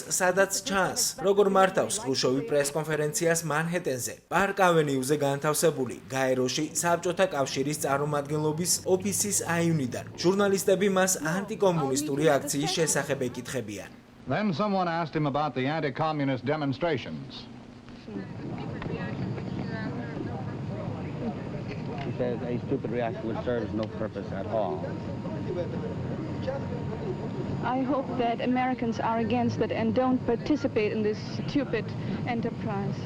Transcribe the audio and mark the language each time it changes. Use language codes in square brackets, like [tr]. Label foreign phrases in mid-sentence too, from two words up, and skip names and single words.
[ka] სადაც ჩანს, როგორ მართავს ხრუშოვი პრესკონფერენციას მანჰეტენზე, პარკ ავენიუზე განთავსებული გაეროში საბჭოთა კავშირის წარმომადგენლობის ოფისის აივნიდან. ჟურნალისტები მას ანტიკომუნისტური აქციის შესახებ ეკითხებიან. [en] Then someone asked him about the anti-communist demonstrations. He says a stupid reaction which serves no purpose at all. I hope that Americans are against it and don't participate in this stupid enterprise.